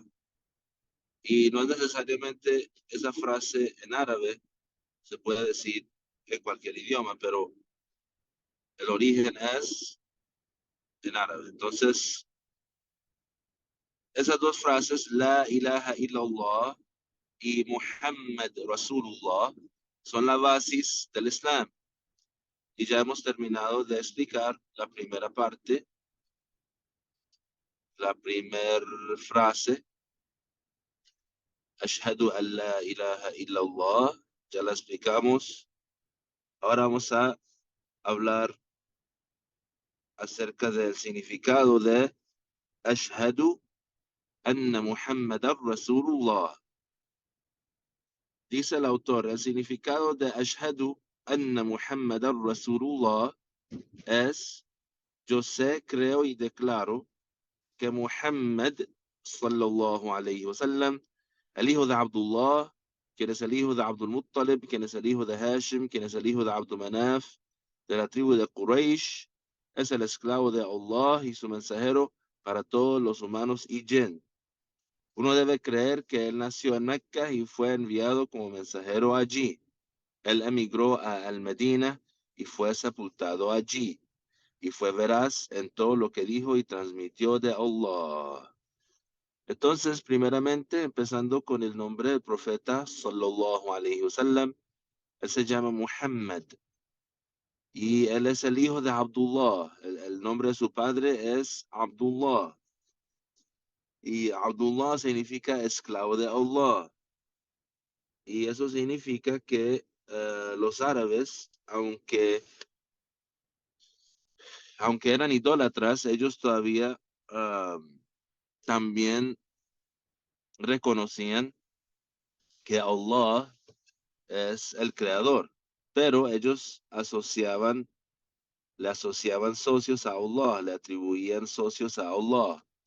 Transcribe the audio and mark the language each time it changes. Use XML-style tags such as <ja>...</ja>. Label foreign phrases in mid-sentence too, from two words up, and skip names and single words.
<es>Y no es necesariamente esa frase en árabe, se puede decir en cualquier idioma, pero el origen es en árabe. Entonces, esas dos frases,</es> <ar>لا إله إلا الله</ar> <es>y</es> <ar>محمد رسول الله,</ar> <es>son la basis del Islam. Y ya hemos terminado de explicar la primera parte, la primera frase,</es> <ar>أشهد أن لا إله إلا الله,</ar> <es>ya la explicamos. Ahora vamos a hablar acerca del significado de</es> <ar>أشهد أن محمدا رسول الله.</ar> <es>Dice el autor, el significado de</es> <ar>أشهد أن محمدا رسول الله</ar> <es>es: yo sé, creo y declaro que Muhammad</es> <ar>صلى الله عليه وسلم,</ar> <es>el hijo de Abdullah, quien es el hijo de Abdul Muttalib, quien es el hijo de Hashim, quien es el hijo de Abdul Manaf, de la tribu de Quraysh, es el esclavo de Allah y su mensajero para todos los humanos y jinn. Uno debe creer que él nació en Mecca y fue enviado como mensajero allí. Él emigró a Al-Medina y fue sepultado allí. Y fue veraz en todo lo que dijo y transmitió de Allah. Entonces, primeramente, empezando con el nombre del profeta,</es> <ar>صلى الله عليه وسلم,</ar> <es>él se llama Muhammad. Y él es el hijo de Abdullah. El nombre de su padre es Abdullah. Y Abdullah significa esclavo de Allah. Y eso significa que los árabes, aunque eran idólatras, ellos todavía también reconocían que Allah es el creador, pero ellos le asociaban socios a Allah, le atribuían socios a Allah.</es>